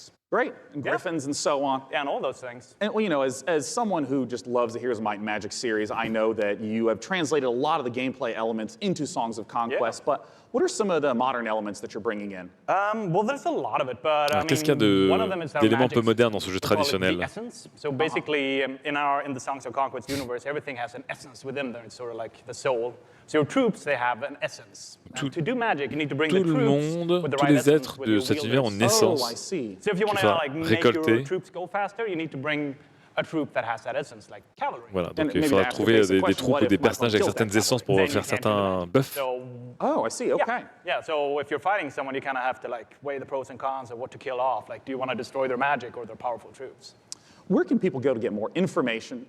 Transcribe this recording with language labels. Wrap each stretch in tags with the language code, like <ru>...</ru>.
<en>Great, and griffins and so on. Yeah, and all those things. And well, you know, as someone who just loves the Heroes of Might and Magic series, I know that you have translated a lot of the gameplay elements into Songs of Conquest, but what are some of the modern elements that you're bringing in? Well, there's a lot of it, but</en> <fr>qu'est-ce qu'il y a d'éléments un peu modernes dans ce jeu traditionnel?</fr> <en>So basically, in the Songs of Conquest universe, everything has an essence within there. It's sort of like the soul. So your troops, they have an essence. To do magic, you need to bring the troops with the right</en> <fr>tous les êtres de cet univers ont une essence.</fr> <en>So if you want to like make your troops go faster, you need to bring a troop that has that essence, like cavalry.</en> <fr>Voilà, donc il faudra trouver des troupes ou des personnages avec certaines essences pour faire certains buffs.</fr> <en>Oh, I see. Okay. Yeah. So if you're fighting someone, you kind of have to like weigh the pros and cons of what to kill off. Like, do you want to destroy their magic or their powerful troops? Where can people go to get more information?</en>